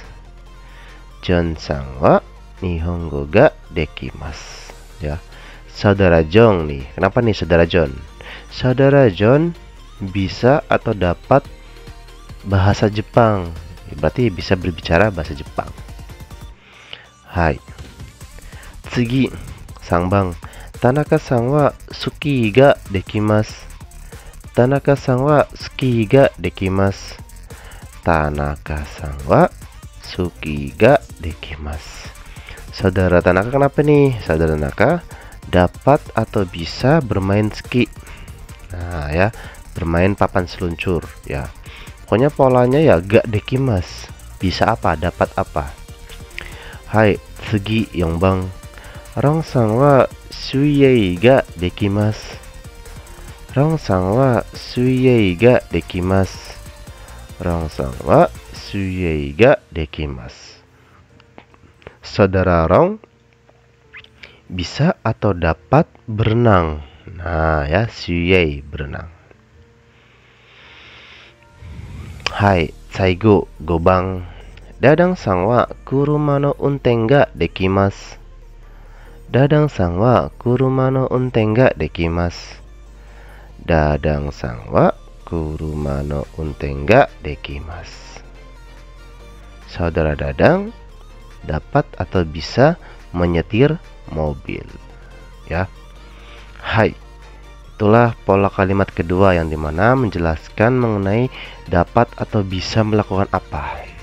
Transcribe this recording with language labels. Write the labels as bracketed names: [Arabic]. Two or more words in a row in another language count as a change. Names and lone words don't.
[Japanese] John さんは日本語ができます. [Indonesian] Ya. Saudara John nih. Kenapa nih saudara John? Saudara John bisa atau dapat bahasa Jepang. Berarti bisa berbicara bahasa Jepang. [Japanese] はい. 次、三番。Tanaka さんはスキーができます. Tanaka さんはスキーができます. Tanaka さんはスキーができます. [Indonesian] Saudara Tanaka kenapa nih? Saudara Tanaka dapat atau bisa bermain ski. Nah ya, bermain papan seluncur ya. Pokoknya polanya ya [Japanese] ができます. [Indonesian] Bisa apa? Dapat apa? [Japanese] はい、次四番. Rong さんは水泳ができます. Rong さんは水泳ができます. Rong さんは水泳ができます. [Indonesian] Saudara Rong bisa atau dapat berenang. Nah ya, suiei berenang. [Japanese] はい、最後五番. Dadang さんは車の運転ができます. Dadang さんは車の運転ができます. Dadang さんは車の運転ができます. [Indonesian] Saudara Dadang dapat atau bisa menyetir mobil ya. Hai, itulah pola kalimat kedua yang dimana menjelaskan mengenai dapat atau bisa melakukan apa.